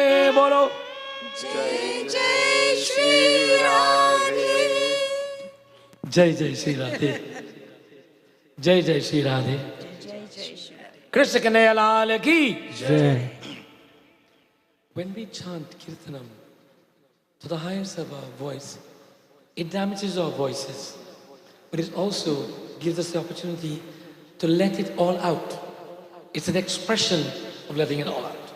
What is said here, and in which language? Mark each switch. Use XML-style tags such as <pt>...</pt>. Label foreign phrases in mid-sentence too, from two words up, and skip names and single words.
<hi>बोलो जय जय श्री राधे जय जय श्री राधे जय जय श्री राधे कृष्ण कन्हैया लाल की जय.</hi> <en>When we chant kirtanam to the highest of our voice, it damages our voices, but it also gives us the opportunity to let it all out. It's an expression of letting it all out.</en>